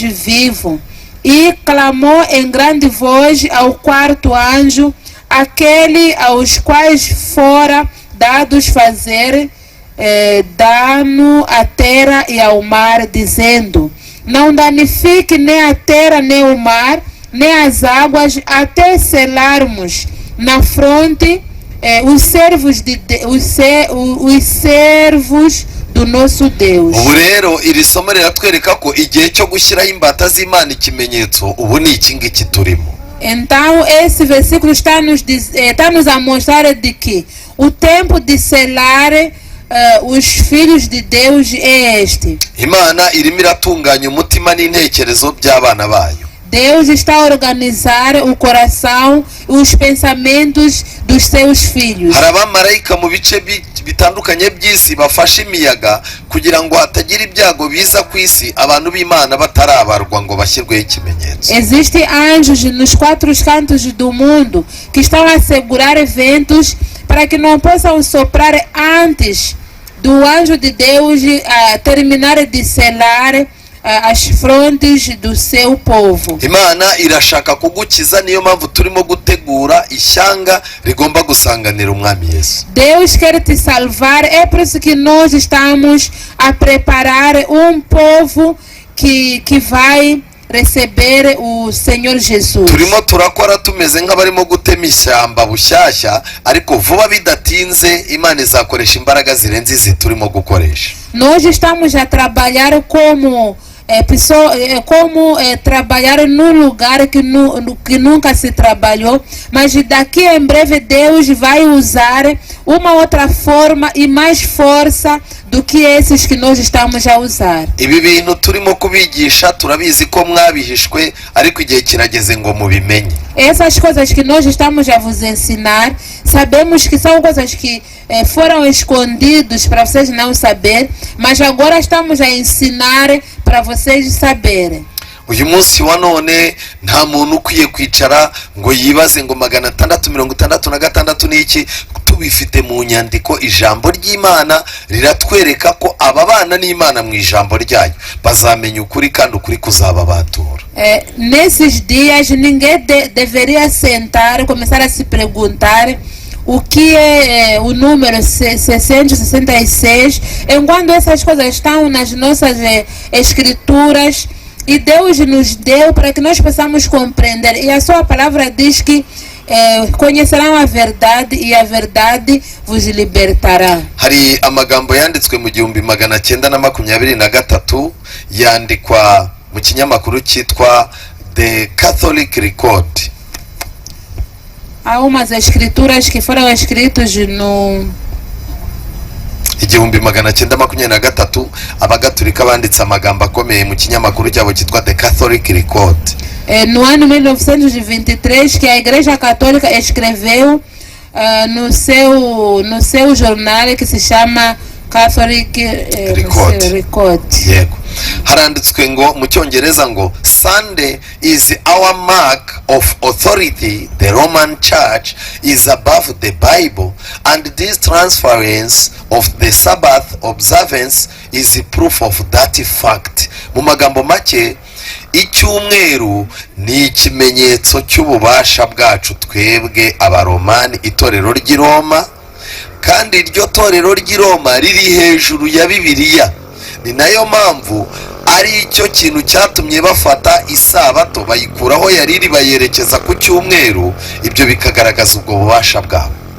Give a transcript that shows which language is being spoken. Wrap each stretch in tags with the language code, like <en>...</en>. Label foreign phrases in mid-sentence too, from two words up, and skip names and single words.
<pt>vivo, e clamou em grande voz ao quarto anjo, aquele aos quais fora dados fazer dano à terra e ao mar, dizendo: não danifique nem a terra, nem o mar, nem as águas, até selarmos na fronte os servos do nosso Deus.</pt> <rw>ubu rero iri somo riratwereka ko igihe cyo gushyiraho imbata z'Imana ikimenyetso ubu ni iki ngiki turimo.</rw> <pt>Então esse versículo está nos a mostrar de que o tempo de selar os filhos de Deus é este.</pt> <rw>Imana irimo iratunganya umutima n'intekerezo by'abana bayo.</rw> <pt>Deus está a organizar o coração e os pensamentos dos seus filhos.</pt> <rw>Hari abamarayika mu bice bitandukanye by'isi bafashe imiyaga kugira ngo hatagira ibyago biza ku isi abantu b'Imana batarabarwa ngo bashyirweho ikimenyetso.</rw> <pt>Existem anjos nos 4 cantos do mundo que estão a segurar ventos para que não possam soprar antes do anjo de Deus terminar de selar as frontes do seu povo.</pt> <rw>Imana irashaka kugukiza, niyo mpamvu turimo gutegura ishyanga rigomba gusanganira umwami Yesu.</rw> <pt>Deus quer te salvar, é por isso que nós estamos a preparar um povo que vai receber o Senhor Jesus.</pt> <rw>Turimo turakora tumeze nk'abarimo gutema ishyamba bushyashya, ariko vuba bidatinze Imana izakoresha imbaraga zirenze izi turimo gukoresha.</rw> <pt>Nós estamos a trabalhar como trabalhar num lugar que nunca se trabalhou, mas daqui em breve Deus vai usar uma outra forma e mais força do que esses que nós estamos a usar.</pt> <rw>Ibi bintu turimo kubigisha turabizi ko mwabihishwe, ariko igihe kirageze ngo mubimenye.</rw> <pt>Essas coisas que nós estamos a vos ensinar, sabemos que são coisas que foram escondidos para vocês não saber, mas agora estamos a ensinar para vocês saberem.</pt> <rw>Uyu munsi wa none nta muntu ukwiye kwicara ngo yibaze ngo 666 n'iki. Tubifite mu nyandiko, ijambo ry'Imana riratwereka ko ababana n'Imana mu ijambo ryayo bazamenya ukuri, kandi ukuri kuzababatura.</rw> <pt>Nesses dias ninguém deveria sentar e começar a se perguntar o que é o número 666, enquanto essas coisas estão nas nossas escrituras e Deus nos deu para que nós possamos compreender. E a sua palavra diz que conhecerão a verdade e a verdade vos libertará.</pt> <rw>Hari amagambo yanditswe mu 1923 yandikwa mu kinyamakuru cyitwa The Catholic Record.</rw> <pt>Há umas escrituras que foram escritas no</pt> <rw>1923 abagatulika banditse amagambo akomeye mu kinyamakuru cyabo cyitwa The Catholic Record.</rw> <pt>No ano 1923 que a Igreja Católica escreveu no seu jornal que se chama Catholic Record.</pt> <rw>Yego. Haranditswe ngo mu cyongereza ngo</rw> <en>Sunday is our mark of authority. The Roman Church is above the Bible, and this transference of the Sabbath observance is proof of that fact.</en> <rw>Mu magambo make, icyumweru ni ikimenyetso cy'ububasha bwacu twebwe abaromani, itorero ry'i Roma, kandi iryo torero ry'i Roma riri hejuru ya Bibiliya. Ni nayo mpamvu ari icyo kintu cyatumye bafata isabato bayikuraho yariri bayerekeza ku cyumweru, ibyo bikagaragaza ubwo bubasha bwabo.</rw>